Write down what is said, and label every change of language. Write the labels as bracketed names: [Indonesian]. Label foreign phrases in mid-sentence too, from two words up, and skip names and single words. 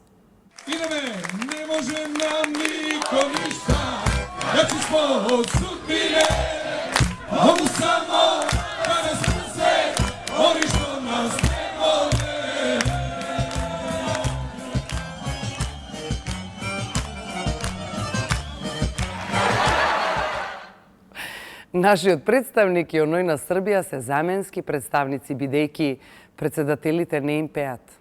[Serbian] Ideme, ne može nam niko ništa, jači smo od sudbine, mogu samo da nas mrze, oni što nas ne vole. [Macedonian] Нашиот представник и оној на Србија се заменски представници, бидејќи председателите не им пеат.